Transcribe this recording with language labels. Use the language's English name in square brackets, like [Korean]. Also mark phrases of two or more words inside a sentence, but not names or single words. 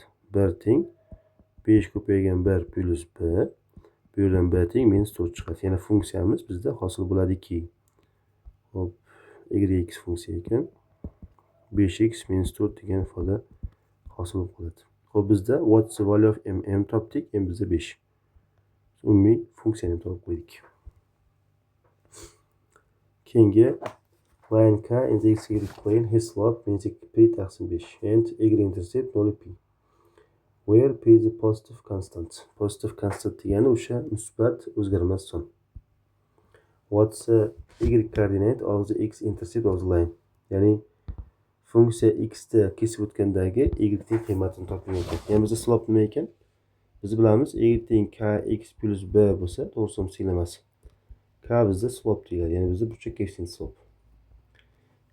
[Uzbek] 1 teng 5 ko'paygan 1 plus b. Bu yerdan b teng minus 4 chiqadi. Ya'ni funksiyamiz bizda hosil bo'ladiki, hop, yx funksiya ekan. 5x minus 4 degan ifoda hosil bo'lib qoladi. Xo'p, bizda [English] what's the value of m? [Uzbek] M topdik, m bizda 5. Umumiy funksiyani ham topib qo'ydik. [English] Keyingi line k in the xy plane, his slope means p/5 and y-intercept 0 p. Where p is a positive constant. Positive constant [Uzbek] degani o'sha musbat o'zgarmas son. [English] What's the y coordinate of the x-intercept of the line? [Uzbek] Ya'ni funksiya x da kesib o'tgandagi y teng qiymatini toping ekan. Ya'ni bizda slope nima ekan? Biz bilamiz, y teng kx plus b bo'lsa, to'g'riso'm siylamasi. K bizda slope deyiladi. Ya'ni bizda burchak koeffitsiyenti slope. Yoza olamiz.